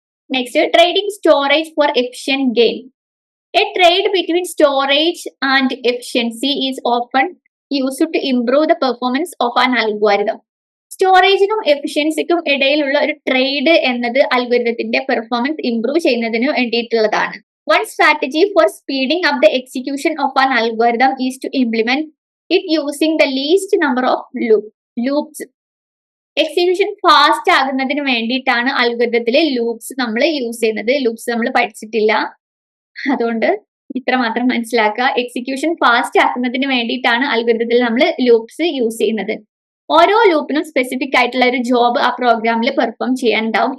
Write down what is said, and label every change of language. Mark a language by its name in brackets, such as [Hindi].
[English] Next, trading storage for efficient gain. A trade between storage and efficiency is often used to improve the performance of an algorithm. [Malayalam] സ്റ്റോറേജിനും എഫിഷ്യൻസിക്കും ഇടയിലുള്ള ഒരു trade എന്നത് അൽഗോരിതത്തിന്റെ performance improve ചെയ്യുന്നതിന് വേണ്ടിയിട്ടുള്ളതാണ്. [English] One strategy for speeding up the execution of an algorithm is to implement it using the least number of loops. [Malayalam] Execution fast ആകുന്നതിന് വേണ്ടിയിട്ടാണ് അൽഗോരിതത്തില് loops നമ്മൾ use ചെയ്യുന്നത്. ലൂപ്സ് നമ്മൾ പഠിച്ചിട്ടില്ല, അതുകൊണ്ട് ഇത്ര മാത്രം മനസ്സിലാക്കുക. എക്സിക്യൂഷൻ ഫാസ്റ്റ് ആക്കുന്നതിന് വേണ്ടിയിട്ടാണ് അൽഗോരിതത്തിൽ നമ്മൾ ലൂപ്സ് യൂസ് ചെയ്യുന്നത്. ഓരോ ലൂപ്പിനും സ്പെസിഫിക് ആയിട്ടുള്ള ഒരു ജോബ് ആ പ്രോഗ്രാമിൽ പെർഫോം ചെയ്യാനുണ്ടാവും.